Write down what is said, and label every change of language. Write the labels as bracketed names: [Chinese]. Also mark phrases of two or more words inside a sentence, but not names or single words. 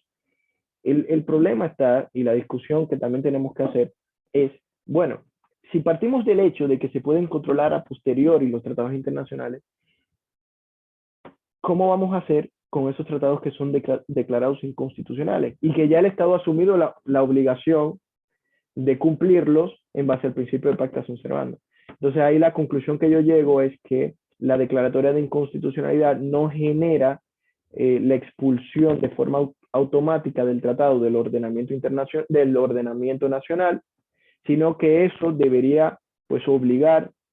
[Spanish] El problema está, y la discusión que también tenemos que hacer, es, bueno, si partimos del hecho de que se pueden controlar a posteriori los tratados internacionales, ¿cómo vamos a hacer con esos tratados que son declarados inconstitucionales y que ya el Estado ha asumido la obligación de cumplirlos en base al principio de [Latin] pacta sunt servanda? [Spanish] Entonces ahí la conclusión que yo llego es que la declaratoria de inconstitucionalidad no genera la expulsión de forma automática del tratado del ordenamiento nacional, sino que eso debería pues obligar